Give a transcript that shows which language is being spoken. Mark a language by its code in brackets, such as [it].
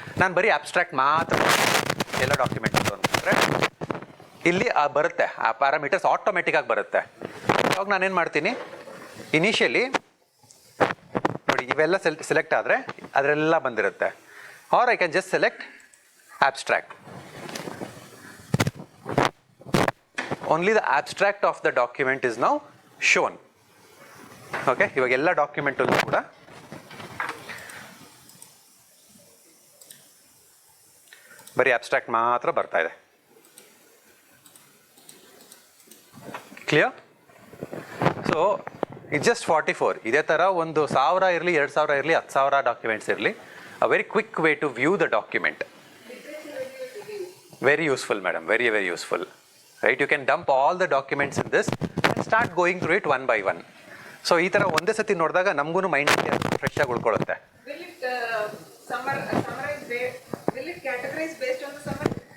[kn] ನಾನು ಬರೀ ಅಬ್ಸ್ಟ್ರಾಕ್ಟ್ ಮಾತ್ರ ಎಲ್ಲ ಡಾಕ್ಯುಮೆಂಟ್ ಅಂತಂದರೆ ಇಲ್ಲಿ ಬರುತ್ತೆ, ಆ ಪ್ಯಾರಾಮೀಟರ್ಸ್ ಆಟೋಮೆಟಿಕ್ಕಾಗಿ ಬರುತ್ತೆ. ಅವಾಗ ನಾನೇನು ಮಾಡ್ತೀನಿ, ಇನಿಷಿಯಲಿ ನೋಡಿ ಇವೆಲ್ಲ ಸೆಲೆಕ್ಟ್ ಆದರೆ ಅದರೆಲ್ಲ ಬಂದಿರುತ್ತೆ. [en] Or I can just select abstract. Only the abstract of the document is now shown. [kn] Okay, ಇವಾಗ ಎಲ್ಲ ಡಾಕ್ಯುಮೆಂಟ್ ಅಲ್ಲೂ ಕೂಡ ಬರೀ ಅಬ್ಸ್ಟ್ರಾಕ್ಟ್ ಮಾತ್ರ ಬರ್ತಾ ಇದೆ. [en] Clear? So it's just 44. [kn] ಇದೇ ಥರ ಒಂದು 1000 ಇರಲಿ, 2000 ಇರಲಿ, 10,000 ಡಾಕ್ಯುಮೆಂಟ್ಸ್ ಇರಲಿ, [en] a very quick way to view the document. Very useful, madam. Very, very useful. Right? You can dump all the documents in this and start going through it one by one. [kn] So, ಈ ಥರ ಒಂದೇ ಸತಿ ನೋಡಿದಾಗ ನಮಗೂ mind fresh ಆಗಿ ಉಳ್ಕೊಳ್ಳುತ್ತೆ. [en] Will it summarize? Will it categorize based on the summary?